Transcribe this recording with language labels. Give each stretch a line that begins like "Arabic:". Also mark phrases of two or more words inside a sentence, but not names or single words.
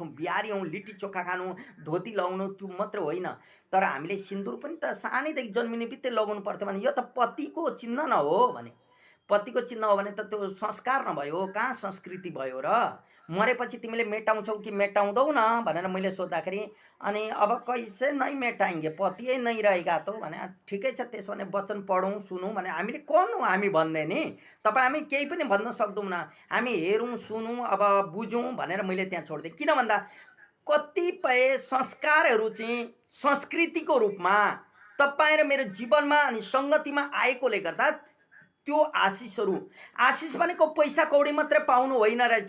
Nepali: बिहारी हौँ, लिट्टी चोखा खानु, धोती लगाउनु, त्यो मात्र होइन, तर हामीले सिन्दुर पनि त सानैदेखि जन्मिने बित्तिकै लगाउनु पर्थ्यो भने यो त पतिको चिन्ह न हो भने, पतिको चिन्ह हो भने त त्यो संस्कार नभयो, कहाँ संस्कृति भयो र? मरेपछि तिमीले मेटाउँछौ कि मेटाउँदौ न भनेर मैले सोद्धाखेरि अनि अब
Hindi: कैसे नै मेटाएंगे, पतियै नहीं रहेगा तो
Nepali: भने ठिकै छ, त्यसो भने वचन पढौँ सुनौँ भने हामीले कौन हो हामी भन्ने नि? तपाईँ हामी केही पनि भन्न सक्दैनौँ, हामी हेरौँ सुनौँ अब बुझौँ भनेर मैले त्यहाँ छोडिदिएँ। किन भन्दा कतिपय संस्कारहरू चाहिँ संस्कृतिको रूपमा तपाईँ र मेरो जीवनमा अनि सङ्गतिमा आएकोले गर्दा त्यो आशिषहरू, आशिष भनेको पैसा कौडी मात्रै पाउनु होइन रहेछ।